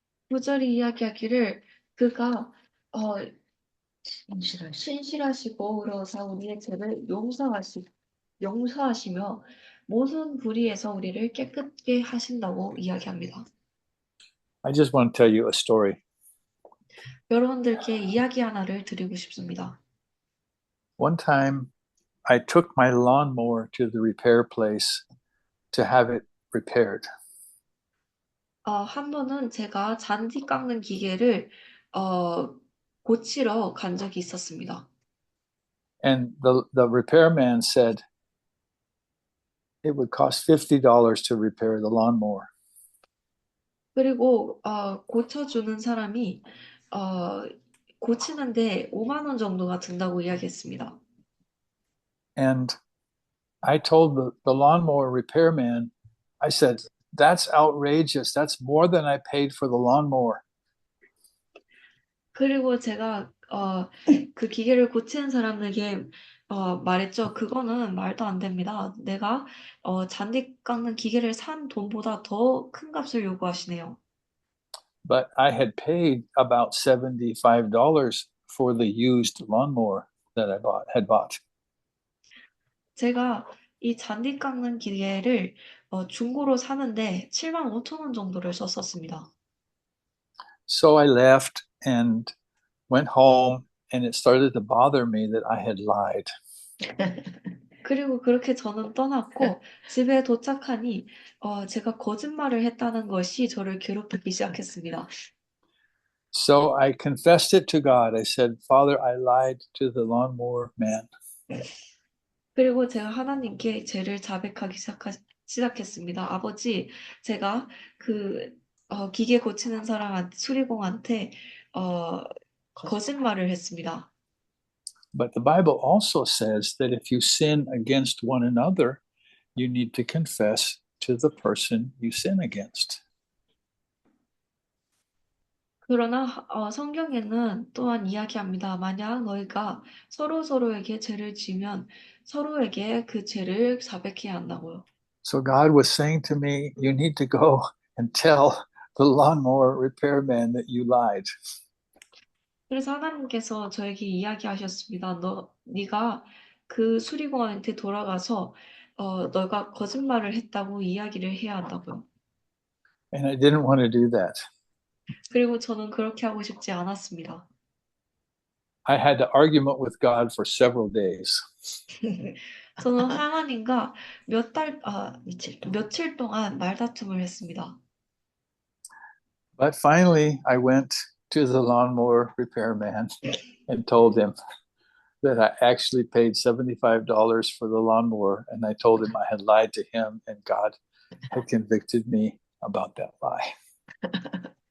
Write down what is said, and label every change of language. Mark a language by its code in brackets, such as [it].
[ko] 구절이 이야기하기를 그가 어, 신실하시고 그러사 우리의 죄를 용서하시며 모든 불의에서 우리를 깨끗게 하신다고 이야기합니다. [en] I just want to tell you a story. [ko] 여러분들께 이야기 하나를 드리고 싶습니다. [en] One time I took my lawnmower to the repair place to have it repaired. [ko] 한 번은 제가 잔디 깎는 기계를 고치러 간 적이 있었습니다. [en] And the repairman said it would cost $50 to repair the lawnmower. [ko] 그리고 고쳐주는 사람이 고치는데 5만 원 정도가 든다고 이야기했습니다. [en] And I told the lawnmower repairman, I said, that's outrageous. That's more than I paid for the lawnmower. [ko] 그리고 제가 그 기계를 고치는 사람에게 말했죠. 그거는 말도 안 됩니다. 내가 잔디 깎는 기계를 산 돈보다 더 큰 값을 요구하시네요. [en] But I had paid about $75 for the used lawnmower that I had bought. [ko] 제가 이 잔디 깎는 기계를 중고로 사는데 7만 5천 원 정도를 썼었습니다. [en] So I left and went home, and it started to bother me that I had lied. [ko] 그리고 그렇게 저는 떠났고 집에 도착하니 제가 거짓말을 했다는 것이 저를 괴롭히기 시작했습니다. [en] So I confessed it to God. I said, Father, I lied to the lawnmower man. [ko] 그리고 제가 하나님께 죄를 자백하기 시작했습니다. 아버지, 제가 그 기계 고치는 사람한테 수리공한테 거짓말을 했습니다. [en] But the Bible also says that if you sin against one another, you need to confess to the person you sin against. [ko] 그러나 성경에는 또한 이야기합니다. 만약 너희가 서로에게 죄를 지면 서로에게 그 죄를 자백해야 한다고요. [en] So God was saying to me, you need to go and tell the lawnmower repairman that you lied. [ko] 그래서 하나님께서 저에게 이야기하셨습니다. 네가 그 수리공한테 돌아가서 너가 거짓말을 했다고 이야기를 해야 한다고요. [en] And I didn't want to do that. [ko] 그리고 저는 그렇게 하고 싶지 않았습니다. [en] I had an argument with God for several days. [ko] 저는 하나님과 며칠 동안 말다툼을 했습니다. [en] But finally, I went to the lawnmower repairman and told him that I actually paid $75 for the lawnmower. And I told him I had lied to him, and God had convicted me about that lie.